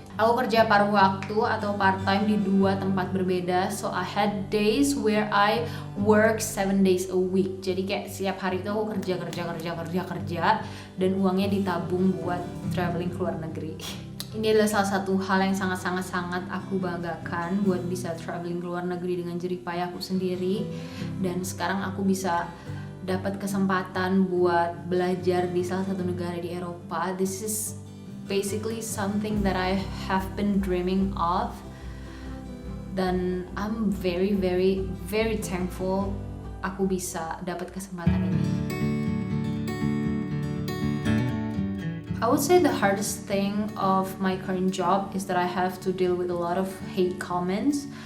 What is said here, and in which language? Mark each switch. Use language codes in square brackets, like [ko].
[id] Aku kerja paruh waktu atau part time di 2 tempat berbeda. [en] So I had days where I work 7 days a week. [id] Jadi kayak setiap hari itu aku kerja dan uangnya ditabung buat traveling ke luar negeri. Ini adalah salah satu hal yang sangat aku banggakan buat bisa traveling ke luar negeri dengan jerih payah aku sendiri. Dan sekarang aku bisa dapat kesempatan buat belajar di salah satu negara di Eropa. [en] This is basically something that I have been dreaming of. [id] Dan [en] I'm very thankful [id] aku bisa dapat kesempatan ini. [en] I would say the hardest thing of my current job is that I have to deal with a lot of hate comments.